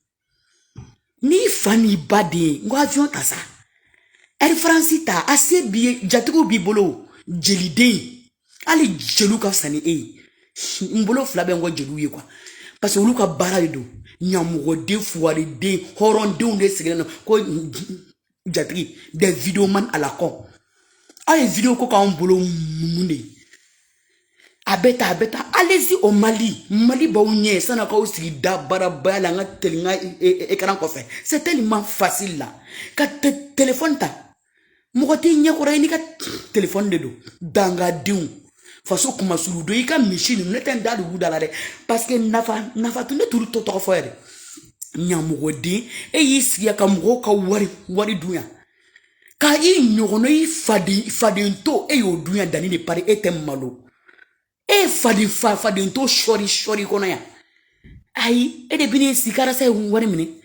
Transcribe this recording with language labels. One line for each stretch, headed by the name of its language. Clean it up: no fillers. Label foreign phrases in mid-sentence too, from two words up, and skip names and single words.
Bambara: n'i fa n'i ba den ye n ko avion ta sa Air France ta a se b'i ye jatigiw b'i bolo jeliden hali jeliw ka fisa ni e ye n bolo fila bɛ n ko jeliw ye
French: quoi parce que
Bambara: olu ka baara de don ɲamɔgɔden fugariden hɔrɔndenw de sigilen don ko jatigi
French: des vidéoman à la con
Bambara: aw ye vidéo ko k'anw bolo mun de ye a bɛ ta
French: allez-y au Mali
Bambara: b'aw ɲɛ san'a k'aw sigi da baarabaya la n ka teli n ka écran kɔfɛ
French: c'est tellement facile là
Bambara: ka téléphone ta mɔgɔ t'i ɲɛkɔrɔ ye n'i ka téléphone de don dangadenw faso kumasuru don i ka misi ninnu ne tɛ n da dugu da la dɛ parce que nafa tun ne t'olu tɔgɔ fɔ yɛrɛ ɲamɔgɔden e y'i sigi ka mɔgɔw ka wari dun yan ka i ɲɔgɔnna i faden to e y'o dun yan danni de pari e tɛ malo e faden to sɔri kɔnɔ yan ayi e de bɛ n'i sigi karasa ye wari minɛ